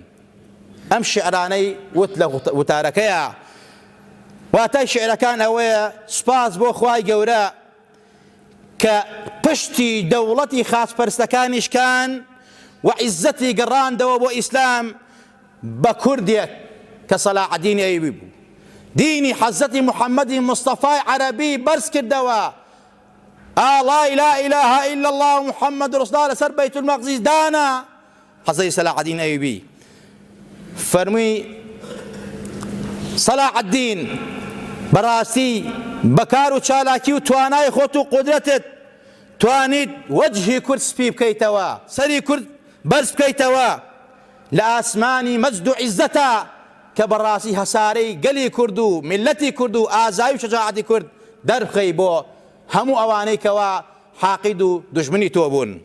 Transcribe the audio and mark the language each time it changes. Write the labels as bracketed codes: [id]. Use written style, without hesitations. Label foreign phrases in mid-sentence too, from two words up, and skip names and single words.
[ckb] ئەم شعرانەی وت لە وتارەکەیە، واتای شعرەکان ئەوەیە سوپاس بۆ خوای گەورە کە پشتی دەوڵەتی خاچپەرستەکانیشکان و عیزەتی گەڕاندەوە بۆ ئیسلام بە کوردێک کە صلاح الدين ئەیوبی بوو. دینی حەزەتی محەممەدی مستەفای عەرەبی بەرز کردەوە، [ar] لا إله إلا الله محمد رسول الله [ckb] لەسەر بەیت المەقدس دانا. حەزەتی صلاح الدين ئەیوبی فەرمووی صلاح الدين بەڕاستی بەکار و چالاکی و توانای خۆت و قودرەتت توانیت وەجهی کورد سپی بکەیتەوە، سەری کورد بەرز بکەیتەوە لە ئاسمانی مەجد و عیزەتە کە بەڕاستی هەسارەی گەلی کورد و میلەتی کورد و ئازایی و شەجاعەتی کورد دەربخەی بۆ هەموو ئەوانەی کەوا حاقید و دوژمنی تۆ بوون.